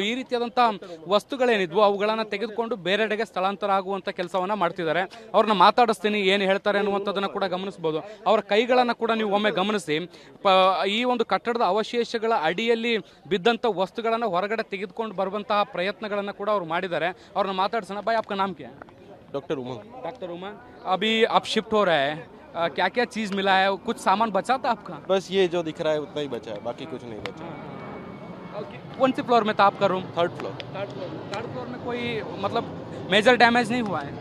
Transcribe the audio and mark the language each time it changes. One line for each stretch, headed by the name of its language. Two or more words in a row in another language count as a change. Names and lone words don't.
Kannada: ಈ ರೀತಿಯಾದಂಥ ವಸ್ತುಗಳೇನಿದ್ವು ಅವುಗಳನ್ನು ತೆಗೆದುಕೊಂಡು ಬೇರೆಡೆಗೆ ಸ್ಥಳಾಂತರ ಆಗುವಂಥ ಕೆಲಸವನ್ನು ಮಾಡ್ತಿದ್ದಾರೆ. ಅವ್ರನ್ನ ಮಾತಾಡಿಸ್ತೀನಿ, ಏನು ಹೇಳ್ತಾರೆ ಅನ್ನುವಂಥದ್ದನ್ನು ಕೂಡ ಗಮನಿಸ್ಬೋದು. ಅವರ ಕೈಗಳನ್ನು ಕೂಡ ನೀವು ಒಮ್ಮೆ ಗಮನಿಸಿ. ಈ ಒಂದು ಕಟ್ಟಡದ ಅವಶೇಷಗಳ ಅಡಿಯಲ್ಲಿ ಬಿದ್ದಂಥ ವಸ್ತುಗಳನ್ನು ಹೊರಗಡೆ ತೆಗೆದುಕೊಂಡು ಬರುವಂತಹ ಪ್ರಯತ್ನಗಳನ್ನು ಕೂಡ ಅವರು ಮಾಡಿದ್ದಾರೆ. ಅವ್ರನ್ನ ಮಾತಾಡ್ಸೋಣ.
Hindi: भाई आपका नाम क्या है? डॉक्टर उमंग। डॉक्टर उमंग, अभी आप शिफ्ट हो रहे हैं, क्या क्या चीज़ मिला है? कुछ सामान बचा था आपका? बस ये जो दिख रहा है उतना ही बचा है, बाकी कुछ नहीं बचा। कौन सी फ्लोर में था आपका रूम?
English: third floor. third floor
Hindi: में कोई मतलब
English: major damage
Hindi: नहीं हुआ है?